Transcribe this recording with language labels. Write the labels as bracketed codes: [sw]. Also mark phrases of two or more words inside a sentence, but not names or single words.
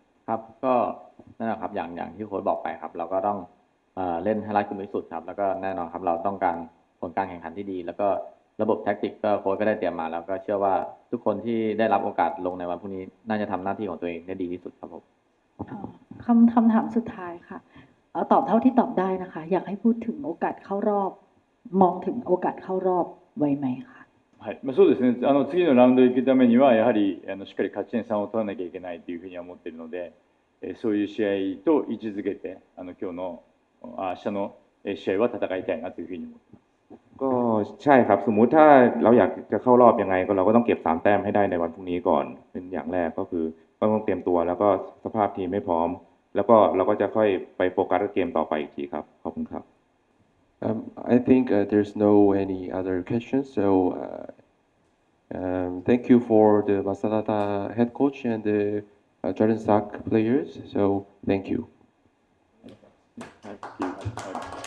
[th] ครับก็นั่นแหละครับอย่างที่โค้ชบอกไปครับ เราก็ต้องเล่นให้รัดกุมที่สุดครับ แล้วก็แน่นอนครับเราต้องการผลการแข่งขันที่ดี แล้วก็ระบบแท็กติกก็โค้ชก็ได้เตรียมมา แล้วก็เชื่อว่าทุกคนที่ได้รับโอกาสลงในวันพรุ่งนี้น่าจะทำหน้าที่ของตัวเองได้ดีที่สุดครับผม คำถามสุดท้ายค่ะตอบเท่าที่ตอบได้นะคะ อยากให้พูดถึงโอกาสเข้ารอบ มองถึงโอกาสเข้ารอบไว้ไหมคะ [ja] はいそうですね、次のラウンドに行くためには、やはりしっかり勝ち点3を取らなきゃいけないというふうには思っているので、そういう試合と位置づけて、今日の明日の試合は戦いたいなというふうに思っています。 [th] ก็ใช่ครับสมมุติถ้าเราอยากจะเข้ารอบยังไงก็เราก็ต้องเก็บ3แต้มให้ได้ในวันพรุ่งนี้ก่อนเป็นอย่างแรกก็คือต้องเตรียมตัวแล้วก็สภาพทีมไม่พร้อม แล้วก็เราก็จะค่อยไปโฟกัสกับเกมต่อไปอีกทีครับขอบคุณครับ [en] I think there's no any other questions. So thank you for the Masanata head coach and the Jordan Stark players. So thank you. [ja] はい